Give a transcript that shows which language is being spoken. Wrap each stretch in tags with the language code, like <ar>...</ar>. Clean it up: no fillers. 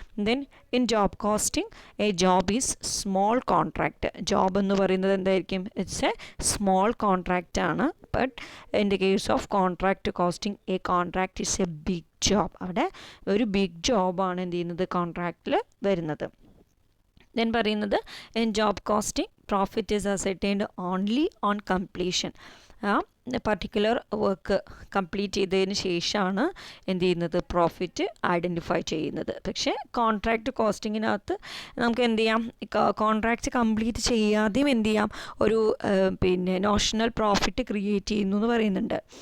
<en>Then in job costing a job is small contract.</en> <ml>Job എന്ന് പറയുന്നത് എന്തായിരിക്കും,</ml> <en>it's a small contract</en> <ml>ആണ്.</ml> <en>But in the case of contract costing a contract is a big job.</en> <ml>അവിടെ ഒരു big ജോബാണ് എന്ത് ചെയ്യുന്നത്, കോൺട്രാക്റ്റിൽ വരുന്നത്.</ml> <en>then</en> <ml>പറയുന്നത്</ml> <en>In job costing profit is ascertained only on completion.</en> <ml>Particular work complete ചെയ്തതിന് ശേഷമാണ് എന്ത് ചെയ്യുന്നത്, പ്രോഫിറ്റ് ഐഡൻറ്റിഫൈ ചെയ്യുന്നത്. പക്ഷേ കോൺട്രാക്റ്റ് കോസ്റ്റിങ്ങിനകത്ത് നമുക്ക് എന്ത് ചെയ്യാം, കോൺട്രാക്റ്റ് കംപ്ലീറ്റ് ചെയ്യാതെയും എന്ത് ചെയ്യാം, ഒരു നോഷണൽ പ്രോഫിറ്റ് ക്രിയേറ്റ് ചെയ്യുന്നു എന്ന് പറയുന്നുണ്ട്.</ml>